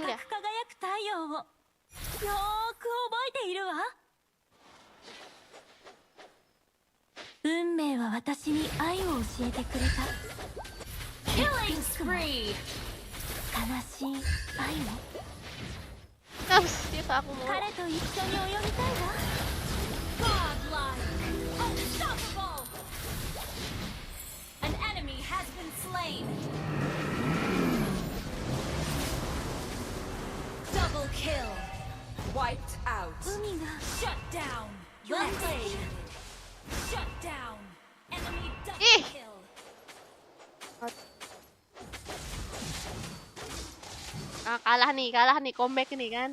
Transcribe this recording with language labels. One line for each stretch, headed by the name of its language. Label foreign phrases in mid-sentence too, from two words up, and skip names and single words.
Japanese: く輝
Indonesian: ya?
Japanese: く太陽をよーく覚えているわ。運命は私に愛を教えてくれた。
English: Killing spree.
Japanese: 悲しい愛も。
Indonesian: Sih aku mau.
Japanese: 彼と一緒に泳ぎたいわ。
English: Godlike. Unstoppable. An enemy has been slain. Double kill. Wiped out.
Japanese: 海が
English: Shut down. Well played. Shut down. Enemy double
Indonesian: Ih.
English: kill.
Indonesian: Ah, kalah nih, comeback nih kan.